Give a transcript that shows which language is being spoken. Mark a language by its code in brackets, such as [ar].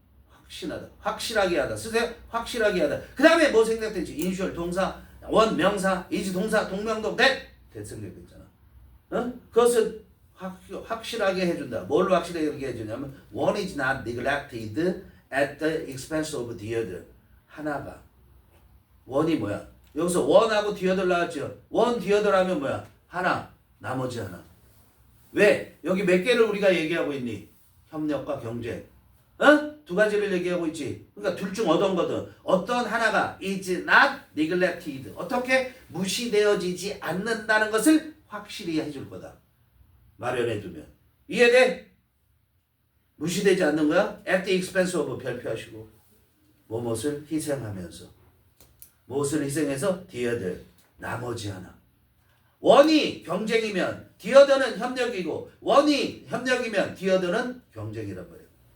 [ko] 확신하다. 확실하게 하다. 쓰세요. 확실하게 하다. 그 다음에 뭐 생각되지? ensure 동사 원 명사, is 동사, 동명동 that 대승적이잖아. 어? 그것을 확실하게 해준다. [en] 뭘로 확실하게 해주냐면 one is not neglected at the expense of the other. [ko] 하나가 원이 뭐야? 여기서 원하고 the other 나왔죠. one the other 하면 뭐야? 하나, 나머지 하나. 왜? 여기 몇 개를 우리가 얘기하고 있니? 협력과 경쟁. 어? 두 가지를 얘기하고 있지. 그러니까 둘 중 어떤 거든 어떤 하나가 is not neglected. 어떻게 무시되어지지 않는다는 것을 확실히 해줄 거다. 마련해두면. 이해돼? 무시되지 않는 거야? at the expense of 별표하시고 무엇을 희생하면서. 무엇을 희생해서? the other. 나머지 하나. 원이 경쟁이면 the other는 협력이고 원이 협력이면 the other는 경쟁이란 말이야.